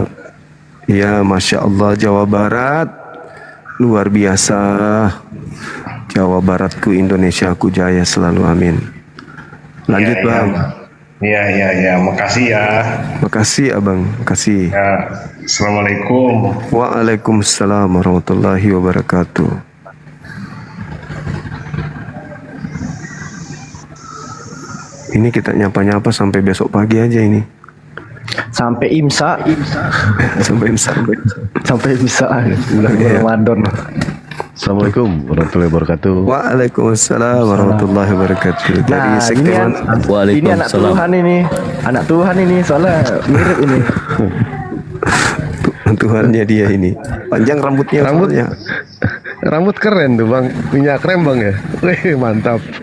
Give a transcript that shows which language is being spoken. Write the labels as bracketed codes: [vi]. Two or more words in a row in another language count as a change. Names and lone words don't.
[id] Ya, [ar] ما شاء الله, [id] Jawa Barat luar biasa. Jawa Baratku, Indonesiaku jaya selalu, amin. Lanjut Iya, iya. bang. Iya, makasih ya. Makasih abang, makasih. Ya, Assalamualaikum. [ar] وعليكم السلام ورحمة الله وبركاته. [id] Ini kita nyapa-nyapa sampai besok pagi aja ini. Sampai imsa. Sampai imsa. Sampai imsa. Bulan Ramadan. [ar] السلام عليكم ورحمة الله وبركاته. وعليكم السلام ورحمة الله وبركاته. [id] Dari Nah, sekte mana? ini anak Tuhan ini. Anak Tuhan ini soalnya mirip ini. Tuhannya dia ini. Panjang rambutnya. Rambut keren tuh bang, minyak krem bang ya. Wih mantap.